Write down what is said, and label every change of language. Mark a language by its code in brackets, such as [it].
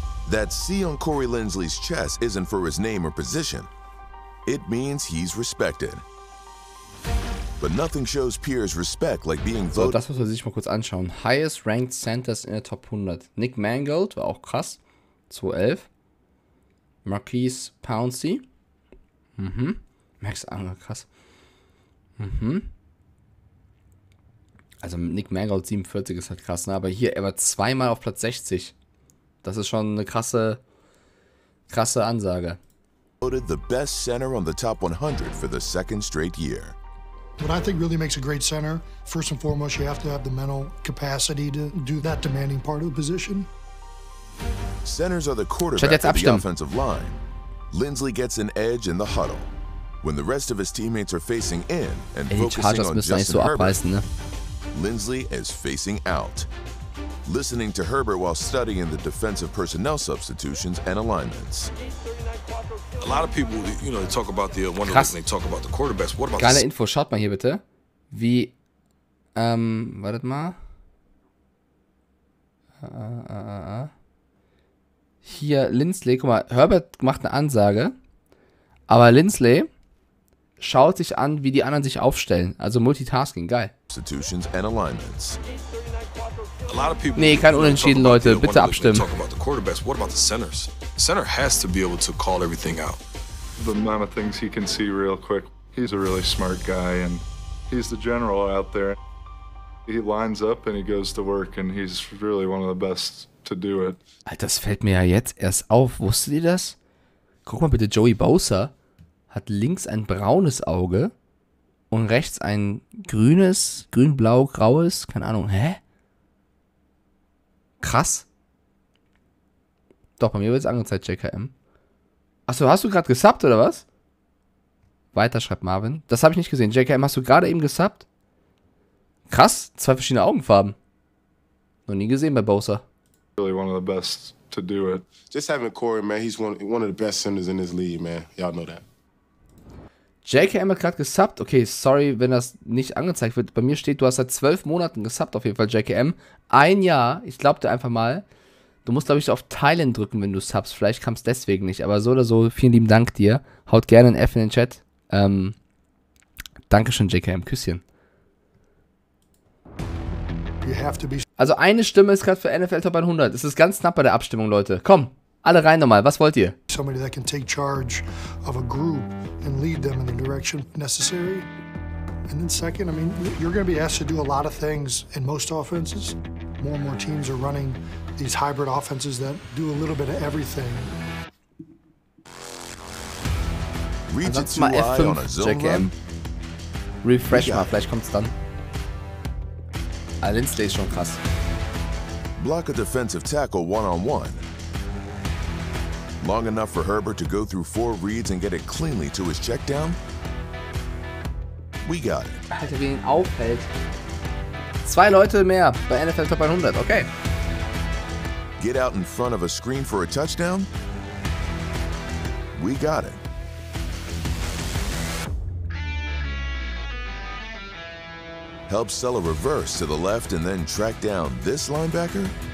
[en] That C on Corey Linsley's chest isn't for his name or position. It means he's respected. But nothing shows peers respect like being voted. [de] So, das muss man sich mal kurz anschauen. [en] Highest ranked Centers [de] in der Top 100. Nick Mangold war auch krass. 211. Marquise Pouncey. Max Anger, krass. Also Nick Mangold 47 ist halt krass, ne? Aber hier, er war zweimal auf Platz 60. Das ist schon eine krasse Ansage. [en] Voted the best center on the top 100 for the second straight year. What I think really makes a great center, first and foremost, you have to have the mental capacity to do that demanding part of the position. Centers are the quarterback of the offensive line. Linsley gets an edge in the huddle. When the rest of his teammates are facing in and focusing on Justin Herbert, Linsley is facing out, listening to Herbert while studying the defensive personnel substitutions and alignments. A lot of people, you know, they talk about the one of they talk about the quarterbacks. What about [de] geile Info, schaut mal hier bitte. Wie wartet mal. Hier Linsley, guck mal, Herbert macht eine Ansage, aber Linsley schaut sich an, wie die anderen sich aufstellen. Also Multitasking, geil. [en] Substitutions and alignments. [de] Nee, kein Unentschieden, Leute. Bitte abstimmen. [en] Talk about the quarterbacks. What about the centers? The center has to be able to call everything out. The amount of things he can see real quick. He's a really smart guy, and he's the general out there. He lines up and he goes to work, and he's really one of the best to do it. [de] Alter, das fällt mir ja jetzt erst auf. Wusstet ihr das? Guck mal bitte, Joey Bosa hat links ein braunes Auge und rechts ein grünes, grün-blau, graues, keine Ahnung. Hä? Krass. Doch, bei mir wird es angezeigt, JKM. Achso, hast du gerade gesubbt, oder was? Weiter, schreibt Marvin. Das habe ich nicht gesehen. JKM, hast du gerade eben gesubbt? Krass, 2 verschiedene Augenfarben. Noch nie gesehen bei Bosa. [en] Really one of the best to do it. Just having Corey, man, he's one of the best centers in this league, man. Y'all know that. [de] JKM hat gerade gesubbt. Okay, sorry, wenn das nicht angezeigt wird. Bei mir steht, du hast seit 12 Monaten gesubbt auf jeden Fall, JKM. 1 Jahr. Ich glaub dir einfach mal. Du musst, glaube ich, auf Teilen drücken, wenn du subst. Vielleicht kam es deswegen nicht. Aber so oder so, vielen lieben Dank dir. Haut gerne ein F in den Chat. Dankeschön, JKM. Küsschen. Also eine Stimme ist gerade für NFL Top 100. Es ist ganz knapp bei der Abstimmung, Leute. Komm, alle rein nochmal. Was wollt ihr? [en] Somebody that can take charge of a group and lead them in the direction necessary. And then second, I mean, you're going to be asked to do a lot of things in most offenses. More and more teams are running these hybrid offenses that do a little bit of everything. [de] Ansonsten mal F5, JKM. Refresh mal, vielleicht kommt's dann. Linsley ist schon krass. [en] Block a defensive tackle one-on-one. Long enough for Herbert to go through 4 reads and get it cleanly to his check down? We got it. [de] Alter, wie ihn aufhält. 2 Leute mehr bei NFL Top 100, okay. [en] Get out in front of a screen for a touchdown? We got it. Help sell a reverse to the left and then track down this linebacker?